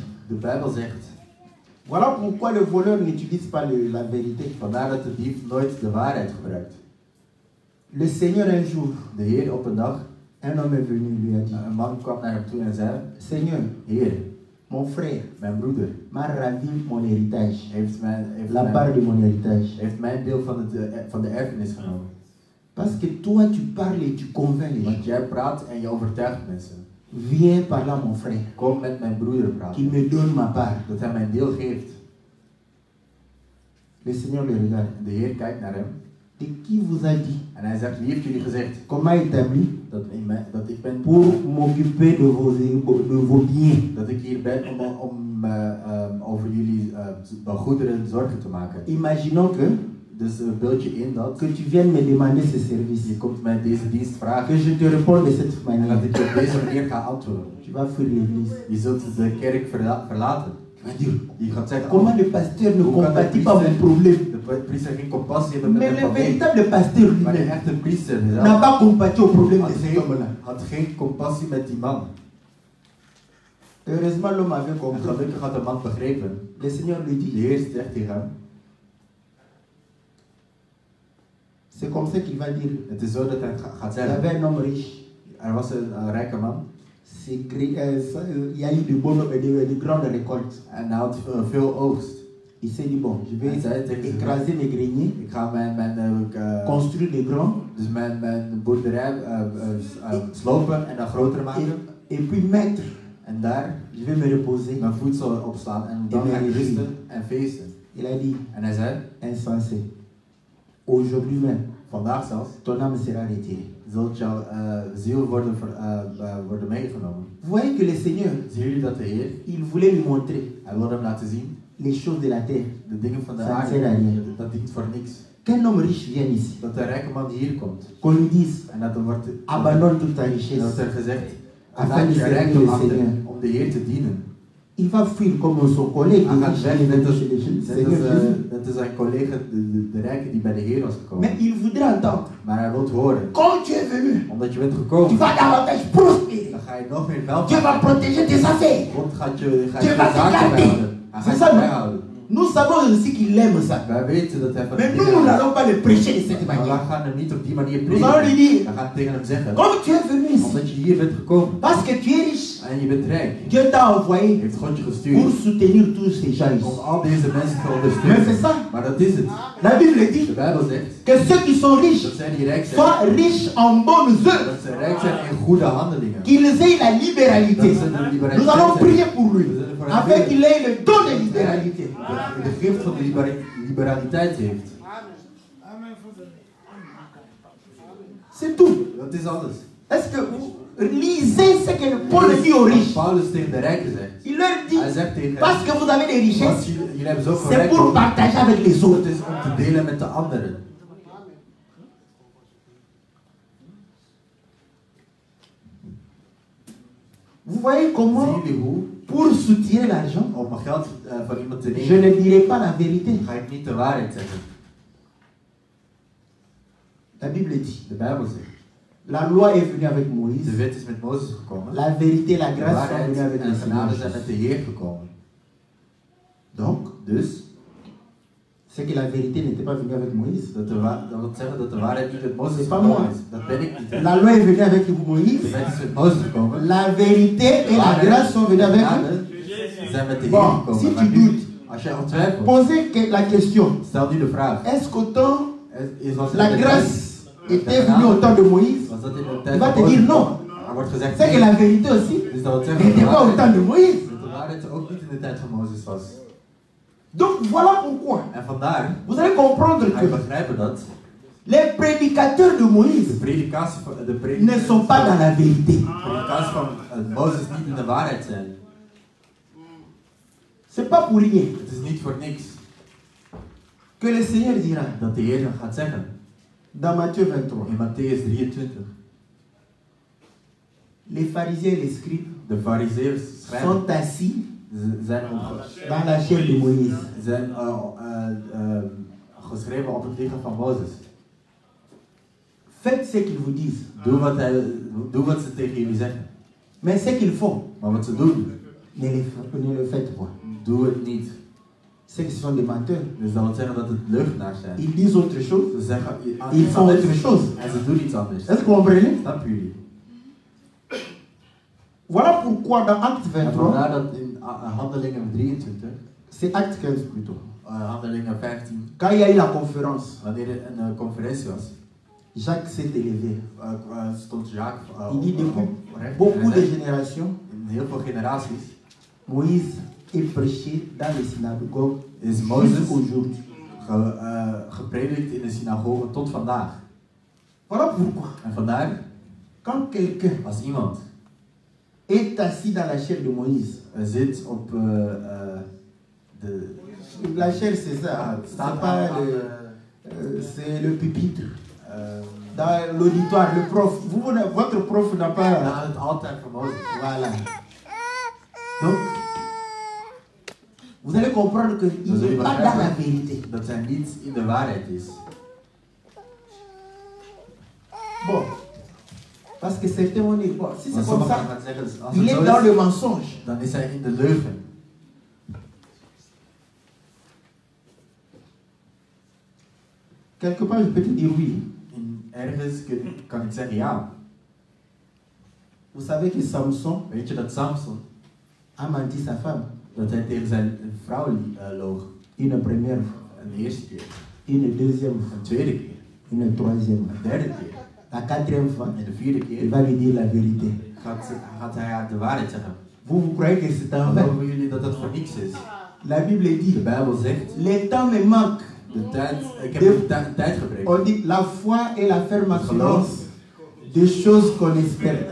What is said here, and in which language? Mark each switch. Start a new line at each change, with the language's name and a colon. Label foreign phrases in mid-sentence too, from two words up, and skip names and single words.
Dutch: De Bijbel zegt.
French: voilà pourquoi le voleur n'utilise pas la vérité.
Dutch: Vandaar dat de dief nooit de waarheid gebruikt.
French: Le Seigneur un jour,
Dutch: De Heer op een dag,
French: un homme est venu, lui a dit,
Dutch: een man kwam naar hem toe en zei:
French: Seigneur,
Dutch: Heer,
French: mon frère
Dutch: mijn broeder
French: m'a ravi mon héritage. La part de mon héritage.
Dutch: heeft mijn deel van de erfenis genomen.
French: Parce que toi tu parles et tu convaincs les gens.
Dutch: Want jij praat en je overtuigt mensen.
French: Viens par là mon frère,
Dutch: Kom met mijn broeder
French: qu'il
Dutch: praten.
French: me donne ma part.
Dutch: Dat hij mijn deel geeft.
French: Le Seigneur le regarde.
Dutch: De Heer kijkt naar hem.
French: Et qui vous a dit?
Dutch: En hij zegt: wie heeft jullie gezegd
French: Comment établi?
Dutch: dat ik ben
French: Pour m'occuper de vos biens.
Dutch: dat ik hier ben om over jullie goederen zorgen te maken.
French: Imaginons que
Dutch: Dus beeld je in dat
French: tu viennes me demander ce service.
Dutch: je komt mij deze dienst vragen
French: Que je te réponde de cette
Dutch: en dat
French: manière.
Dutch: ik je op deze manier ga antwoorden.
French: Tu vas fuir l'église.
Dutch: Je zult de kerk verlaten.
French: Tu vas dire,
Dutch: Je gaat zeggen:
French: comment le pasteur ne
Dutch: Hoe kan de
French: compatit pas mon problème?
Dutch: de priester geen compassie hebben met
French: Mais
Dutch: het
French: le
Dutch: probleem.
French: véritable pasteur
Dutch: Maar de
French: lui-même
Dutch: echte priester
French: n'a
Dutch: zelf
French: pas compati au problème de cet homme-là.
Dutch: had geen compassie met die man.
French: Heureusement, l'homme avait
Dutch: En
French: compris.
Dutch: gelukkig had de man begrepen.
French: Le Seigneur lui
Dutch: De
French: dit,
Dutch: Heer zegt tegen hem:
French: c'est comme ça qu'il va dire.
Dutch: het is zo dat hij gaat
French: Il y
Dutch: zeggen.
French: avait un homme riche.
Dutch: Er was een rijke man
French: Il y a eu de grandes récoltes.
Dutch: en hij had veel oogst.
French: Il s'est dit, bon, je
Dutch: Hij
French: vais
Dutch: zei tegen zich:
French: écraser mes greniers,
Dutch: ik ga
French: construire des grands,
Dutch: mijn boerderij slopen en dan groter maken.
French: et puis mettre,
Dutch: En daar
French: je vais me reposer.
Dutch: mijn voedsel opslaan en dan ga ik rusten en feesten.
French: Il a dit,
Dutch: En hij zei:
French: insensé, aujourd'hui même,
Dutch: vandaag zelfs
French: ton âme sera retirée.
Dutch: zult jouw ziel worden meegenomen.
French: Vous voyez que le Seigneur,
Dutch: Zien jullie dat de Heer?
French: il voulait lui montrer
Dutch: Hij wilde hem laten zien.
French: les choses de la terre.
Dutch: De dingen van de
French: Ça ne
Dutch: aarde,
French: sert à rien.
Dutch: dat dient voor niks.
French: Qu'un homme riche vienne ici,
Dutch: Dat de rijke man hier komt.
French: qu'on lui dise,
Dutch: En dat er wordt,
French: abandonne toute ta
Dutch: dat
French: richesse,
Dutch: er gezegd:
French: afin
Dutch: laat
French: de
Dutch: je
French: servir
Dutch: rijkdom
French: le
Dutch: achter
French: Seigneur.
Dutch: om de Heer te dienen.
French: Il va fuir comme son collègue
Dutch: Hij gaat
French: riche
Dutch: weg
French: qui est
Dutch: net
French: venu
Dutch: als,
French: chez le Seigneur Jésus.
Dutch: net als zijn collega, de rijke die bij de Heer was gekomen.
French: Mais il voudrait entendre,
Dutch: Maar hij wil horen:
French: comme tu es venu,
Dutch: omdat je bent
French: tu
Dutch: gekomen,
French: vas davantage prospérer.
Dutch: dan ga je nog meer geld
French: Dieu va protéger tes affaires.
Dutch: God gaat je
French: Dieu va te
Dutch: zaken
French: garder.
Dutch: bijhouden. Hij
French: C'est
Dutch: gaat
French: ça,
Dutch: je
French: non?
Dutch: bijhouden.
French: Nous savons aussi qu'il aime ça.
Dutch: Wij weten dat hij van
French: Mais
Dutch: die
French: nous,
Dutch: dingen
French: nous
Dutch: houdt.
French: n'allons pas le prêcher de cette
Dutch: Maar wij
French: manière.
Dutch: gaan hem niet op die manier
French: Nous allons lui
Dutch: prediken.
French: dire,
Dutch: We gaan tegen hem zeggen:
French: comme tu es venu ici,
Dutch: omdat je hier bent gekomen
French: parce que tu es riche,
Dutch: en je bent rijk,
French: Dieu t'a envoyé
Dutch: heeft God je
French: pour
Dutch: gestuurd
French: soutenir tous ces gens
Dutch: om
French: ici.
Dutch: al deze mensen te
French: Mais
Dutch: ondersteunen.
French: c'est ça.
Dutch: Maar dat is het.
French: La Bible
Dutch: De
French: dit
Dutch: Bijbel zegt
French: que ceux qui sont
Dutch: dat
French: riches
Dutch: zij die rijk zijn,
French: soient riches en bonnes œuvres,
Dutch: dat ze rijk zijn in goede handelingen.
French: qu'ils aient la libéralité.
Dutch: Dat ze de liberaliteit
French: Nous allons
Dutch: zijn.
French: prier pour lui,
Dutch: We zullen voor hem
French: afin
Dutch: bidden.
French: qu'il ait le don de libéralité.
Dutch: De gift van de liberaliteit heeft.
French: C'est tout.
Dutch: Dat is alles.
French: Est-ce que vous lisez ce que Paul dit aux riches?
Dutch: Paulus tegen de rijken zegt.
French: Il leur dit,
Dutch: Hij zegt tegen
French: parce que vous avez des richesses,
Dutch: jullie hebben zoveel
French: c'est pour
Dutch: rijkdom,
French: partager avec les autres.
Dutch: het is om te delen met de anderen.
French: Vous voyez comment,
Dutch: Zien jullie hoe,
French: pour soutirer l'argent,
Dutch: om mijn geld van iemand te
French: je
Dutch: nemen,
French: ne dirai pas la vérité.
Dutch: ga ik niet de waarheid zeggen.
French: La Bible dit,
Dutch: De Bijbel zegt.
French: la loi est venue avec
Dutch: De
French: Moïse.
Dutch: wet is met Mozes gekomen.
French: La vérité et la
Dutch: De
French: grâce sont
Dutch: waarheid
French: venues avec
Dutch: en
French: le
Dutch: de
French: Seigneur
Dutch: genade zijn
French: Jésus.
Dutch: met de Heer gekomen.
French: Donc,
Dutch: Dus,
French: c'est que la vérité n'était pas venue avec Moïse.
Dutch: dat wil zeggen dat de waarheid niet met Mozes
French: C'est pas
Dutch: gekomen
French: moi.
Dutch: is. Dat ben ik niet.
French: La loi est venue avec
Dutch: De
French: Moïse.
Dutch: wet is met Mozes gekomen.
French: La vérité et la
Dutch: waarheid
French: grâce sont venues
Dutch: en de
French: avec
Dutch: genade zijn met de Heer
French: Bon,
Dutch: gekomen.
French: si
Dutch: Maar
French: tu
Dutch: nu,
French: doutes,
Dutch: als jij ontwijfelt,
French: posez la question.
Dutch: stel nu de vraag.
French: Est-ce qu'autant
Dutch: Was
French: la grâce était venue au temps de Moïse?
Dutch: Was dat in de
French: Il
Dutch: tijd
French: va
Dutch: van
French: te
Dutch: Mozes?
French: dire non.
Dutch: Er wordt gezegd
French: C'est que
Dutch: nee.
French: la vérité aussi
Dutch: Dus dat wil zeggen
French: n'était pas au temps de Moïse.
Dutch: dat de waarheid ook niet in de tijd van Mozes was.
French: Donc voilà pourquoi.
Dutch: En vandaar
French: Vous allez comprendre
Dutch: ga je
French: que
Dutch: begrijpen dat
French: les prédicateurs de
Dutch: de
French: Moïse
Dutch: predikatie van
French: ne sont pas dans la vérité.
Dutch: Mozes niet in de waarheid zijn.
French: C'est pas pour rien
Dutch: Het is niet voor niks
French: que le Seigneur dira
Dutch: dat de Heer gaat zeggen
French: dans Matthieu 23.
Dutch: in Matthäus 23.
French: Les pharisiens et les scribes
Dutch: De fariseërs schrijven,
French: sont assis
Dutch: zijn
French: dans la chair de Moïse.
Dutch: geschreven op het lichaam van Mozes.
French: Faites ce qu'ils vous disent.
Dutch: Doe wat ze tegen jullie zeggen.
French: Mais ce qu'ils font,
Dutch: Maar wat ze doen,
French: ne le faites pas.
Dutch: doe het niet.
French: C'est que ce sont des menteurs.
Dutch: Dus dat wil zeggen dat het leugenaars zijn.
French: Ils disent autre chose.
Dutch: Ze zeggen
French: Ils font autre chose.
Dutch: en ze doen iets anders.
French: Est-ce que vous comprenez?
Dutch: Snap jullie?
French: Voilà pourquoi dans Acte
Dutch: En
French: 23,
Dutch: vandaar dat in Handelingen 23,
French: c'est Acte 15 plutôt,
Dutch: Handelingen 15,
French: quand il y a eu la conférence,
Dutch: wanneer er een conferentie was,
French: Jacques s'est élevé.
Dutch: stond Jacques
French: Il dit depuis
Dutch: recht.
French: beaucoup de
Dutch: En
French: générations,
Dutch: in heel veel generaties
French: Moïse est prêché dans les synagogues
Dutch: is Mozes
French: jusqu'aujourd'hui.
Dutch: gepredikt in de synagoge tot vandaag.
French: Voilà pourquoi,
Dutch: En vandaar,
French: quand quelqu'un
Dutch: als iemand
French: est assis dans la chair de Moïse,
Dutch: zit op de...
French: la chair c'est ça,
Dutch: staat
French: c'est pas
Dutch: aan
French: c'est le pupitre. Dans l'auditoire, le prof, votre prof n'a pas...
Dutch: na het altaar van Mozes.
French: Voilà. Donc, vous allez comprendre qu'il n'est pas dans la vérité.
Dutch: Dat zij niet in de waarheid is.
French: Bon. Parce que certains vont dire, bon, si c'est
Dutch: Maar
French: comme
Dutch: sommigen
French: ça,
Dutch: gaan zeggen, als
French: il
Dutch: het
French: est
Dutch: zo
French: dans
Dutch: is,
French: le mensonge.
Dutch: dan is hij in de leugen.
French: Quelque part, je peux te dire oui.
Dutch: Ergens kan ik zeggen ja.
French: Vous savez que Samson
Dutch: Weet je dat Samson,
French: a menti sa femme
Dutch: dat hij tegen zijn vrouw loog?
French: une première fois,
Dutch: Een eerste keer,
French: une deuxième
Dutch: een
French: fois,
Dutch: tweede keer,
French: une troisième
Dutch: een
French: fois.
Dutch: derde keer.
French: La quatrième fois,
Dutch: En de vierde
French: il
Dutch: keer
French: va lui dire la vérité.
Dutch: gaat hij haar de waarheid zeggen.
French: Vous croyez que c'est en vain?
Dutch: Geloven jullie dat dat voor niks is?
French: La Bible
Dutch: De
French: dit,
Dutch: Bijbel zegt,
French: le temps me manque.
Dutch: ik heb een tijdgebrek.
French: On dit la foi et la ferme assurance des choses qu'on espère.